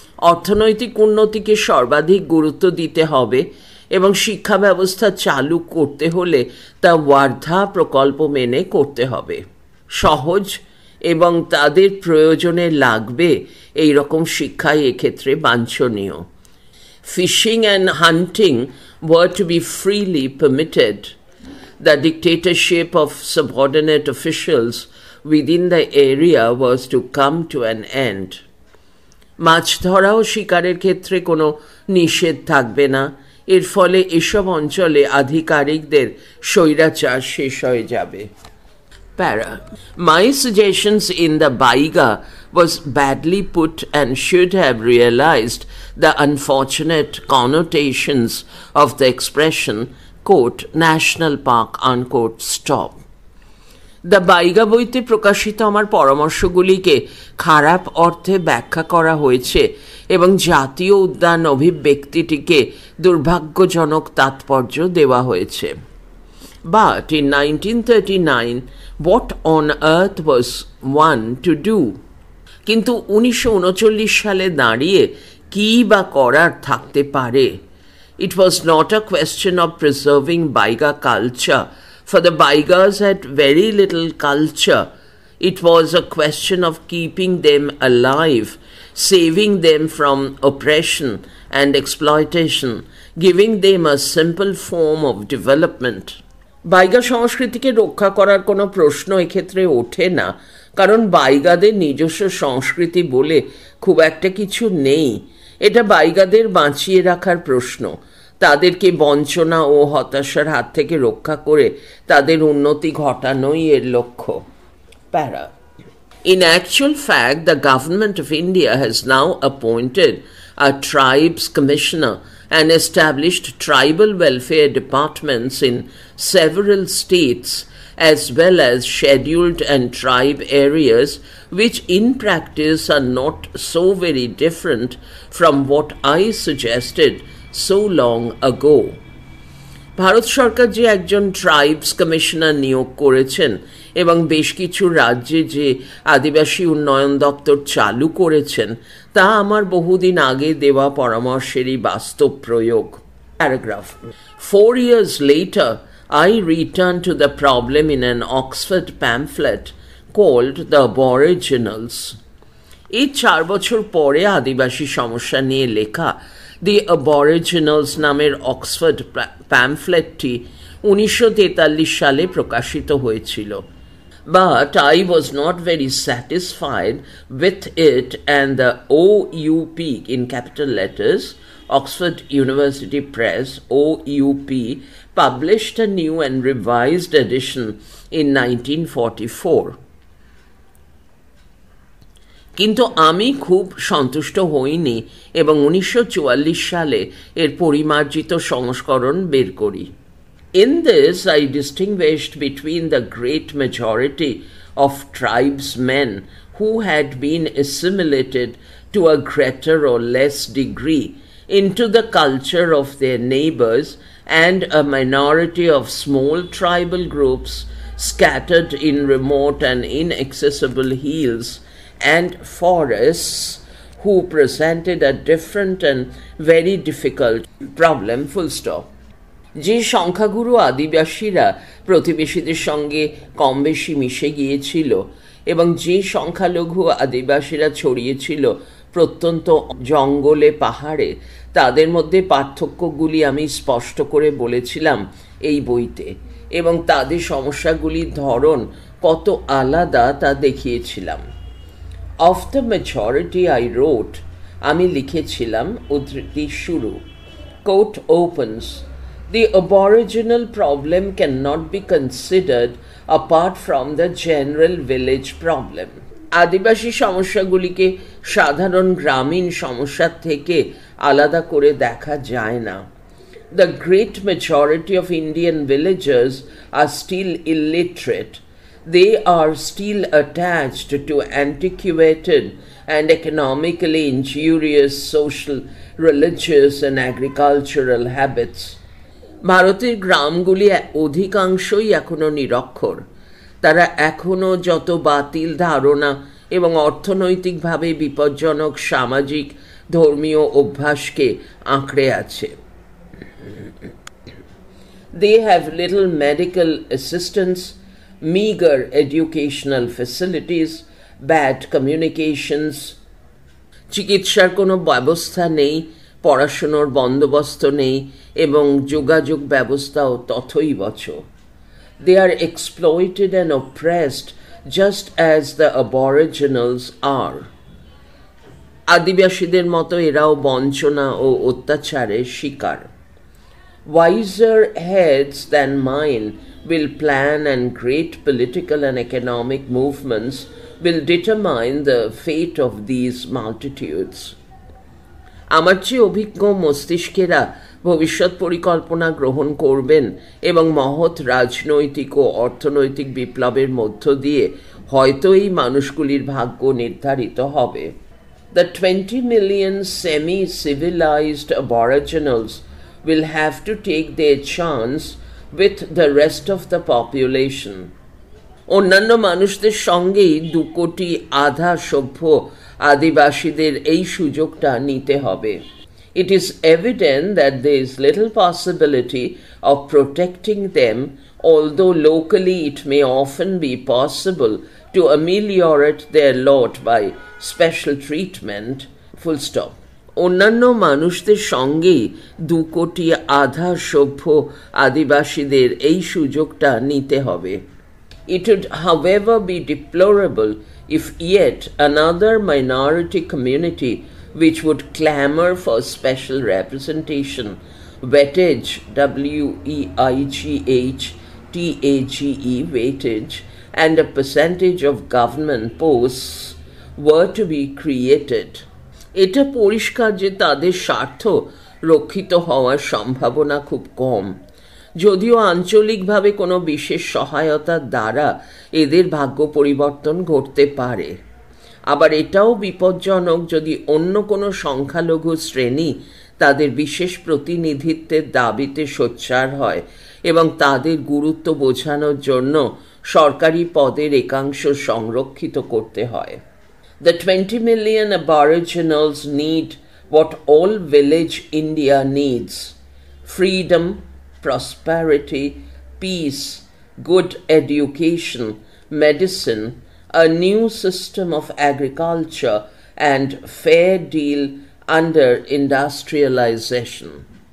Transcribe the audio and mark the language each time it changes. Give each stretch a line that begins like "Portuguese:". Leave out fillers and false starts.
Bangla: অর্থনৈতিক উন্নতিকে সর্বাধিক গুরুত্ব দিতে হবে এবং শিক্ষা ব্যবস্থা চালু করতে হলে তা ওয়ার্ধা প্রকল্প মেনে করতে হবে। সহজ এবং তাদের প্রয়োজনে লাগবে এই রকম শিক্ষাই এক্ষেত্রে বাঞ্ছনীয়।
English: Fishing and hunting were to be freely permitted. The dictatorship of subordinate officials within the area was to come to an end.
Bangla: মাছ ধরা ও শিকারের ক্ষেত্রে কোনো নিষেধ থাকবে না, এর ফলে এসব অঞ্চলে আধিকারিকদের স্বৈরাচার শেষ হয়ে যাবে।
English: Para. My suggestions in the Baiga was badly put and should have realized the unfortunate connotations of the expression, quote, national park, unquote, stop.
Bangla: The বাইগা বইতে প্রকাশিত আমার পরামর্শগুলিকে খারাপ অর্থে ব্যাখ্যা করা হয়েছে এবং জাতীয় উদ্যান অভিব্যক্তিটিকে দুর্ভাগ্যজনক তাৎপর্য দেওয়া হয়েছে।
English: But in 1939, what on earth was one to do?
Bangla: কিন্তু 1939 সালে দাঁড়িয়ে কী বা করার থাকতে পারে?
English: It was not a question of preserving Baiga culture, for the Baigas had very little culture. It was a question of keeping them alive, saving them from oppression and exploitation, giving them a simple form of development.
Bangla: বাইগা সংস্কৃতিকে রক্ষা করার কোনো প্রশ্ন এক্ষেত্রে ওঠে না, কারণ বাইগাদের নিজস্ব সংস্কৃতি বলে খুব একটা কিছু নেই। এটা বাইগাদের বাঁচিয়ে রাখার প্রশ্ন, তাদেরকে বঞ্চনা ও হতাশার হাত থেকে রক্ষা করে তাদের উন্নতি ঘটানোই এর লক্ষ্য।
English: Para. In actual fact, the government of India has now appointed a tribes commissioner and established tribal welfare departments in several states, as well as scheduled and tribe areas, which in practice are not so very different from what I suggested so long ago.
Bangla: Bharat সরকার যে একজন tribes commissioner নিয়োগ করেছেন এবং বেশ কিছু রাজ্যে যে আদিবাসী উন্নয়ন দপ্তর চালু করেছেন, তা আমার বহুদিন আগে দেওয়া পরামর্শেরই বাস্তব প্রয়োগ। Paragraph.
English: 4 years later, I returned to the problem in an Oxford pamphlet called The Aboriginals.
Bangla: এই 4 বছর পরে আদিবাসী সমস্যা নিয়ে লেখা The Aboriginals নামের অক্সফোর্ড প্যামফ্লেটটি 1943 সালে প্রকাশিত হয়েছিল।
English: But I was not very satisfied with it, and the OUP, in capital letters, Oxford University Press, OUP, published a new and revised edition in 1944.
Bangla: কিন্তু আমি খুব সন্তুষ্ট হইনি এবং 1944 সালে এর পরিমার্জিত সংস্করণ বের করি।
English: In this, I distinguished between the great majority of tribesmen who had been assimilated to a greater or less degree into the culture of their neighbors and a minority of small tribal groups scattered in remote and inaccessible hills and forests who presented a different and very difficult problem, full stop.
Bangla: যে সংখ্যাগুরু আদিবাসীরা প্রতিবেশীদের সঙ্গে কম বেশি মিশে গিয়েছিল এবং যে সংখ্যালঘু আদিবাসীরা ছড়িয়েছিল প্রত্যন্ত জঙ্গলে পাহাড়ে, তাদের মধ্যে পার্থক্যগুলি আমি স্পষ্ট করে বলেছিলাম এই বইতে, এবং তাদের সমস্যাগুলির ধরন কত আলাদা তা দেখিয়েছিলাম।
English: Of the majority I wrote,
Bangla: আমি লিখেছিলাম, উদ্ধৃতি শুরু,
English: quote opens, the aboriginal problem cannot be considered apart from the general village problem.
Bangla: আদিবাসী সমস্যাগুলিকে সাধারণ গ্রামীণ সমস্যা থেকে আলাদা করে দেখা যায় না।
English: The great majority of Indian villagers are still illiterate. They are still attached to antiquated and economically injurious social, religious and agricultural habits.
Bangla: ভারতের গ্রামগুলি অধিকাংশই এখনো নিরক্ষর। তারা এখনো যত বাতিল ধারণা এবং অর্থনৈতিকভাবে বিপজ্জনক সামাজিক ধর্মীয় অভ্যাসকে আঁকড়ে আছে।
English: They have little medical assistance, meager educational facilities, bad communications.
Bangla: চিকিৎসার কোনো ব্যবস্থা নেই, পড়াশোনার বন্দোবস্ত নেই এবং যোগাযোগ ব্যবস্থাও তথৈবচ।
English: They are exploited and oppressed just as the aboriginals are.
Bangla: আদিবাসীদের মতো এরাও বঞ্চনা ও অত্যাচারের শিকার।
English: Wiser heads than mine will plan, and great political and economic movements will determine the fate of these multitudes.
Bangla: আমার চেয়ে অভিজ্ঞ মস্তিষ্কেরা ভবিষ্যৎ পরিকল্পনা গ্রহণ করবেন এবং মহৎ রাজনৈতিক ও অর্থনৈতিক বিপ্লবের মধ্য দিয়ে হয়তো এই মানুষগুলির ভাগ্য নির্ধারিত হবে।
English: The 20 million semi-civilized aboriginals will have to take their chance with the rest of the population.
Bangla: অন্যান্য মানুষদের সঙ্গেই 2 কোটি আধা সভ্য আদিবাসীদের এই সুযোগটা নিতে হবে।
English: It is evident that there is little possibility of protecting them, although locally it may often be possible to ameliorate their lot by special treatment, full stop.
Bangla: অন্যান্য মানুষদের সঙ্গেই 2.5 কোটি সভ্য আদিবাসীদের এই সুযোগটা নিতে হবে।
English: It would, however, be deplorable if yet another minority community which would clamor for special representation, weightage, W-E-I-G-H-T-A-G-E, weightage, and a percentage of government posts were to be created.
Bangla: এটা পরিষ্কার যে তাদের স্বার্থ রক্ষিত হওয়ার সম্ভাবনা খুব কম, যদিও আঞ্চলিকভাবে কোনো বিশেষ সহায়তার দ্বারা এদের ভাগ্য পরিবর্তন ঘটতে পারে। আবার এটাও বিপজ্জনক যদি অন্য কোনো সংখ্যালঘু শ্রেণী তাদের বিশেষ প্রতিনিধিত্বের দাবিতে সোচ্চার হয় এবং তাদের গুরুত্ব বোঝানোর জন্য সরকারি পদের একাংশ সংরক্ষিত করতে হয়।
English: The 20 million Aboriginals need what all village India needs: freedom, prosperity, peace, good education, medicine, a new system of agriculture, and fair deal under industrialization.